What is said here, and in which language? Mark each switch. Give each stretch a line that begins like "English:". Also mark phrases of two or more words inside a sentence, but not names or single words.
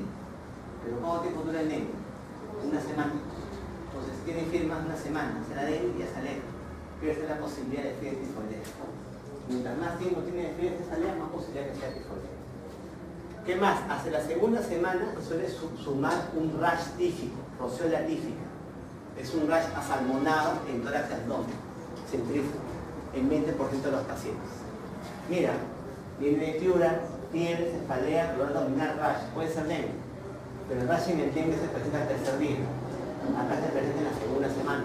Spanish: Pero ¿cuánto tiempo dura el dengue? Una semana. Entonces, si tiene fiebre más de una semana, será dengue y ya sale. Pierde la posibilidad de fiebre tifoidea. Mientras más tiempo tiene de fiebre, cefalea, más posibilidad que sea tifoidea. ¿Qué más? Hacia la segunda semana suele sumar un rash tífico, roceola tífica. Es un rash asalmonado en tórax y abdomen, centrífugo, en 20% de los pacientes. Mira, viene de Piura, fiebre, cefalea, dolor abdominal, rash, puede ser dengue. Pero el rash en el dengue se presenta al tercer día. Acá se presenta en la segunda semana.